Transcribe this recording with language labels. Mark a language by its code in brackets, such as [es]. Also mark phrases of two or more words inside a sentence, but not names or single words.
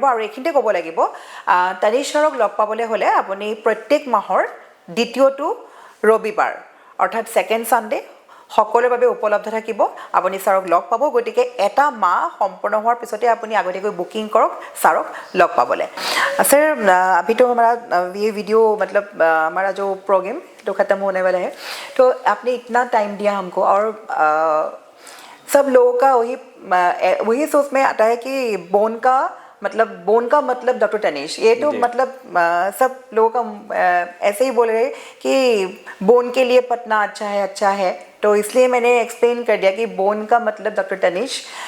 [as] আৰু এইখিনিতে ক'ব লাগিব, তনীশ ছাৰক লগ পাবলৈ হ'লে আপুনি প্ৰত্যেক মাহৰ দ্বিতীয়টো ৰবিবাৰ, অৰ্থাৎ [en] second Sunday [as] সকলোৰে বাবে উপলব্ধ থাকিব, আপুনি ছাৰক লগ পাব। গতিকে এটা মাহ সম্পূৰ্ণ হোৱাৰ পিছতে আপুনি আগতীয়াকৈ বুকিং কৰক ছাৰক লগ পাবলৈ। [hi] सर अभी तो हमारा ये वीडियो मतलब हमारा जो प्रोग्राम तो ख़त्म होने वाला है, तो आपने इतना टाइम दिया हमको, और सब लोगों का वही सोच में आता है कि बोन का मतलब डॉक्टर तनीश, ये तो मतलब सब लोगों का ऐसे ही बोल रहे कि बोन के लिए पटना अच्छा है, तो इसलिए मैंने एक्सप्लेन कर दिया कि बोन का मतलब डॉक्टर तनीश।